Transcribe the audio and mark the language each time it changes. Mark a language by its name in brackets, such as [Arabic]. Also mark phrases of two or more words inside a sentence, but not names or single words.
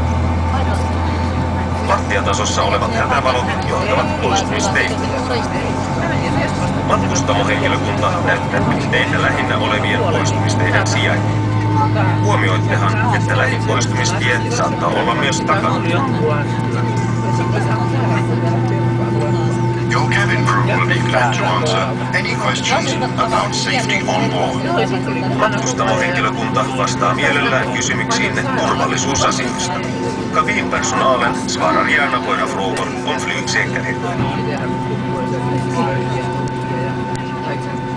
[Finnish] Lattiatasossa olevat hätävalot johtavat poistumisteihin. Matkustamohenkilökunta näyttää teitä lähinnä olevien poistumisteiden sijainnin. Huomioittehan, että lähin poistumistie saattaa olla myös takana. [English] Your cabin crew will be glad to answer any questions about safety on board. [Finnish] Matkustamohenkilökunta vastaa mielellään kysymyksiinne turvallisuusasioista. [Swedish] Kabinpersonalen svarar gärna på era frågor om flygsäkerhet.